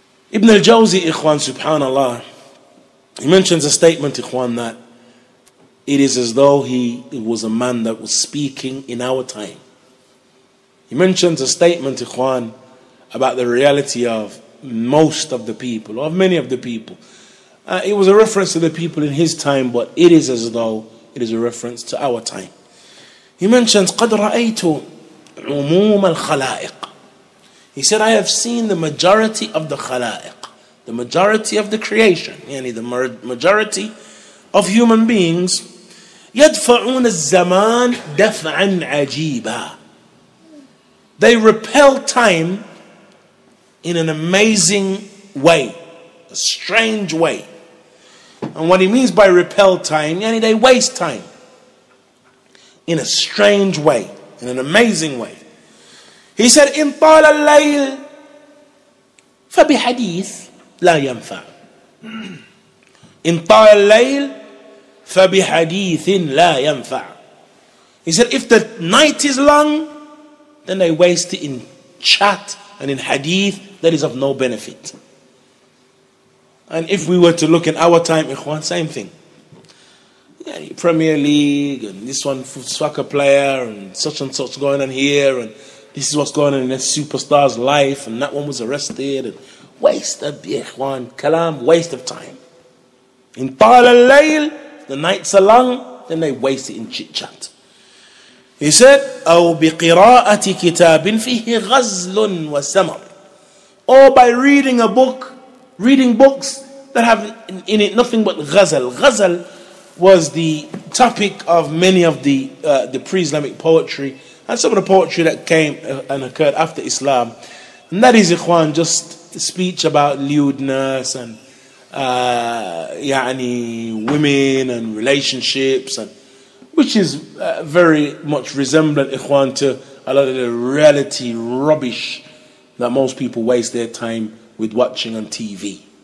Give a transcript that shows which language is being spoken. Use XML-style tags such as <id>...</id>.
<en>Ibn al-Jawzi, ikhwan, subhanallah, he mentions a statement, ikhwan, that it is as though he was a man that was speaking in our time. He mentions a statement, ikhwan, about the reality of most of the people, of many of the people. It was a reference to the people in his time, but it is as though it is a reference to our time. He mentions,</en> <ar>قَدْ رَأَيْتُ عُمُومَ الْخَلَائِقِ.</ar> <en>He said, I have seen the majority of the khalaiq, the majority of the creation, yani the majority of human beings,</en> <ar>يَدْفَعُونَ الزَّمَانِ دَفْعًا عَجِيبًا.</ar> <en>They repel time in an amazing way, a strange way. And what he means by repel time, yani they waste time in a strange way, in an amazing way. He said,</en> <ar>إِن طَالَ اللَّيْلِ فَبِحَدِيثٍ لَا يَنْفَعُ. إِن طَالَ اللَّيْلِ فَبِحَدِيثٍ لَا يَنْفَعُ.</ar> <en>He said, if the night is long, then they waste it in chat and in hadith that is of no benefit. And if we were to look in our time, ikhwan, same thing. Yeah, Premier League, and this one soccer player, and such going on here, and this is what's going on in a superstar's life, and that one was arrested, and waste of ikhwan, kalam, waste of time.</en> <ar>In tal al-layl,</ar> <en>the nights are long, then they waste it in chit-chat. He said,</en> <ar>أو بقراءة كتاب فيه غزل وسمر.</ar> <en>Or by reading a book, reading books that have in it nothing but ghazal. Ghazal was the topic of many of the pre-Islamic poetry and some of the poetry that came and occurred after Islam. And that is, ikhwan, just speech about lewdness and women and relationships, and which is very much resemblant, ikhwan, to a lot of the reality rubbish that most people waste their time with watching on TV.</en>